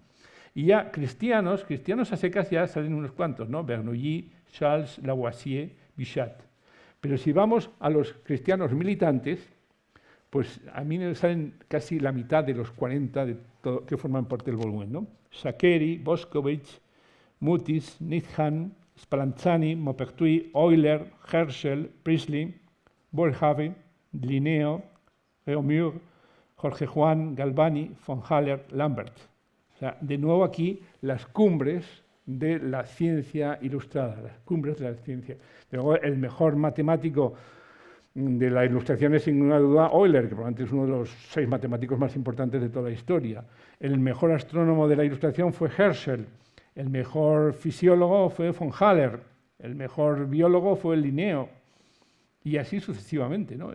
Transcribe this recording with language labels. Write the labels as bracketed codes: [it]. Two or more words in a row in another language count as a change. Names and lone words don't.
[es] Y ya cristianos a secas ya salen unos cuantos, ¿no? Bernoulli, Charles, Lavoisier, Bichat. Pero si vamos a los cristianos militantes, pues a mí me salen casi la mitad de los 40 que forman parte del volumen, ¿no? Saccheri, Boscovich, Mutis, Needham, Spallanzani, Maupertuis, Euler, Herschel, Priestley, Boerhaave, Linneo, Réaumur, Jorge Juan, Galvani, von Haller, Lambert. O sea, de nuevo aquí las cumbres de la ciencia ilustrada, las cumbres de la ciencia. Luego, el mejor matemático de la Ilustración es sin ninguna duda Euler, que probablemente es uno de los 6 matemáticos más importantes de toda la historia. El mejor astrónomo de la Ilustración fue Herschel. El mejor fisiólogo fue von Haller, el mejor biólogo fue Linneo, y así sucesivamente, ¿no?